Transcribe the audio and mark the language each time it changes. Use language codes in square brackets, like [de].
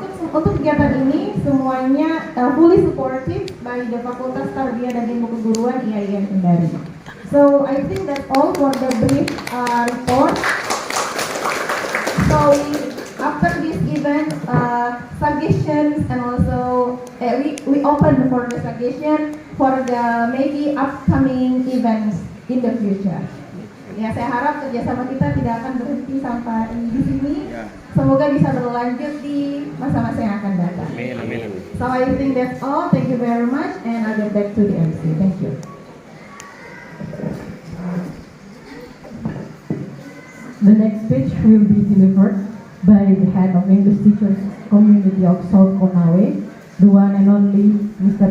[id] Untuk kegiatan ini semuanya [en] fully supported by the [id] Fakultas Tarbiyah dan Ilmu Keguruan IAIN Kendari. [en] So I think that's all for the brief report. So after this event, suggestions, and also we open for the suggestion for the maybe upcoming events in the future. [id] Ya, saya harap kerjasama kita tidak akan berhenti sampai di sini. Semoga bisa berlanjut di masa-masa yang akan datang. Amin. [en] So I think that's all. Thank you very much, and I'll get back to the MC. Thank you. The next speech will be delivered by the head of English Teachers Community of South Konawe, the one and only Mr.